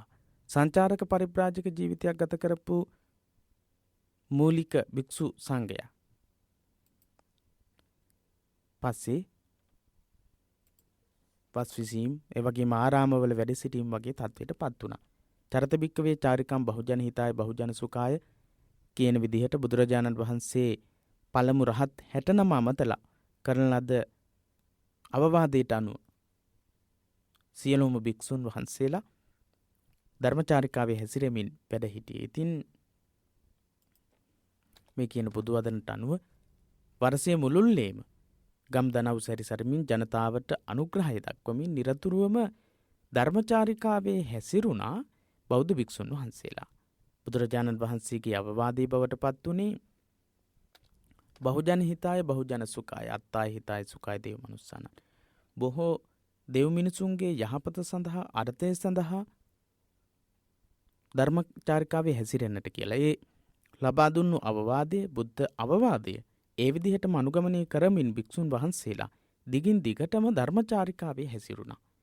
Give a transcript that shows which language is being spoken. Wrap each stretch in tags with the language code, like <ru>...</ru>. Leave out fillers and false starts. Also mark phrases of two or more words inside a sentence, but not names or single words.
<si>සංචාරක පරිබ්‍රාජක ජීවිතයක් ගත කරපු මූලික භික්ෂු සංඝයා පස්සේ වස් විසීම්, ඒ වගේම ආරාමවල වැඩ සිටීම වගේ තත්ත්වයට පත් වුණා.</si> <pi>චරත භික්කවේ චාරිකම් බහුජන හිතාය බහුජන සුඛාය</pi> <si>කියන විදිහට බුදුරජාණන් වහන්සේ පළමු රහත් 69 අමතලා කරන ලද අවවාදයට අනුව සියලුම භික්ෂුන් වහන්සේලා ධර්මචාරිකාවේ හැසිරෙමින් වැඩ හිටියේ. ඉතින් මේ කියන පොදු වදනට අනුව වර්ෂයේ මුළුල්ලේම ගම් දනව් සැරිසරමින් ජනතාවට අනුග්‍රහය දක්වමින් නිරතුරුවම ධර්මචාරිකාවේ හැසිරුණා බෞද්ධ භික්ෂුන් වහන්සේලා. බුදුරජාණන් වහන්සේගේ අවවාදයේ බවට පත් වුණේ</si> <pi>බහුජන හිතාය බහුජන සුඛාය අත්තාය හිතාය සුඛාය දේව මනුස්සාන.</pi> <si>බොහෝ දෙව් මිනිසුන්ගේ යහපත සඳහා, අර්ථය සඳහා ධර්මචාරිකාවේ හැසිරෙන්නට කියලා. ඒ ලබා දුන්නු අවවාදය, බුද්ධ අවවාදය ඒ විදිහටම අනුගමනය කරමින් භික්ෂුන් වහන්සේලා දිගින් දිගටම ධර්මචාරිකාවේ හැසිරුණා.</si>